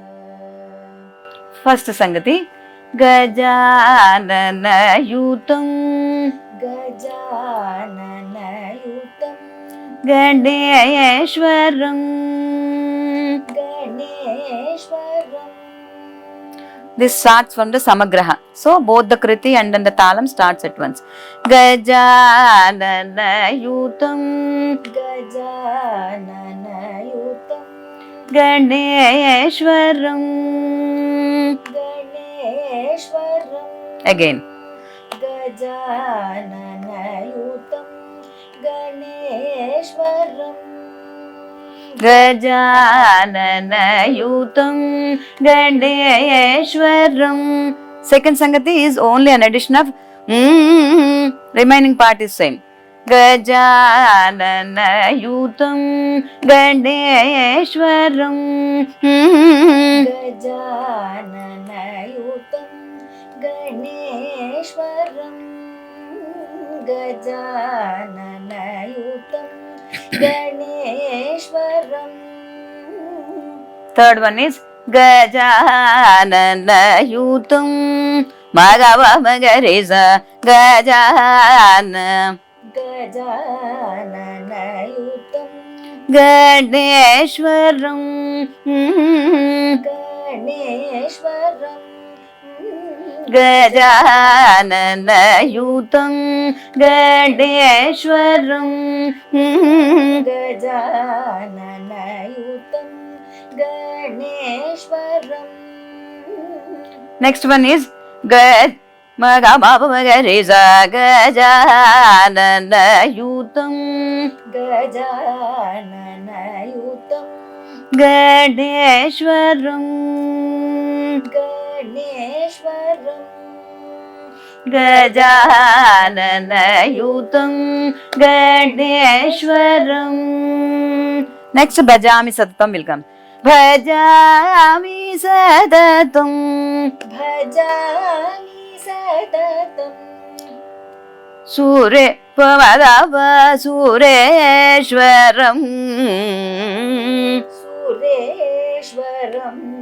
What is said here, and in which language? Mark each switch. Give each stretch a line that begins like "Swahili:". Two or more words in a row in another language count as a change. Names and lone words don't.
English: First Sangati.
Sanskrit: Gajanana Yutam. Gajanana Yutam. Ganeshwaram. Ganeshwaram.
English: This starts from the Samagraha. So both the Kriti and then the Talam starts at once.
Sanskrit: Gajanana Yutam. Gajanana Yutam. Ganeshwaram. Ganeshwaram.
English: Again.
Sanskrit: Gajanana Yutam. Ganeshwaram. Gajanana Yutam Ganeshwaram.
English: Second Sangati is only an addition of remaining part is same.
Sanskrit: Gajanana Yutam Ganeshwaram. Gajanana Yutam Ganeshwaram. Gajanana Yutam Ganeshwaram.
English: Third one is
Sanskrit: Gajanana Yutam Magava Magarisa Gajana. Gajanana Yutam Ganeshwaram. Ganeshwaram. Gajanana Yutam Ganeshwaram. Gajanana Yutam Ganeshwaram.
English: Next one is
Sanskrit: Magamabhagarisa Gajanana Yutam Gajanana Yutam Ganeshwaram. Ganeshwaram. Gajanana Yutam Ganeshwaram.
English: Next
Sanskrit: Bhajami Satatam
English: will come.
Sanskrit: Bhajami Satatam. Bhajami Satatam. Sure Pamadava Sureshwaram. Sureshwaram.